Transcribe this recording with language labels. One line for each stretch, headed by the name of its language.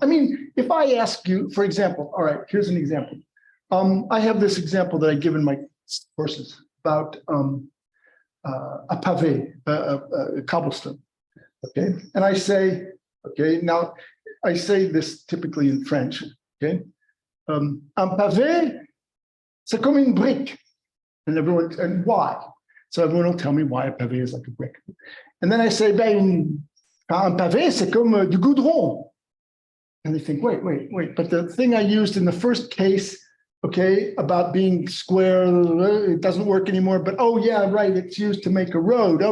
English: I mean, if I ask you, for example, all right, here's an example. I have this example that I give in my courses about a pavé, a cobblestone. Okay, and I say, okay, now I say this typically in French.
French: Okay, un pavé, c'est comme une brique,
English: and why? So everyone will tell me why a pavé is like a brick, and then I say,
French: ben, un pavé, c'est comme du goudron,
English: and they think, wait, but the thing I used in the first case, okay, about being square, it doesn't work anymore, but oh yeah, right, it's used to make a road.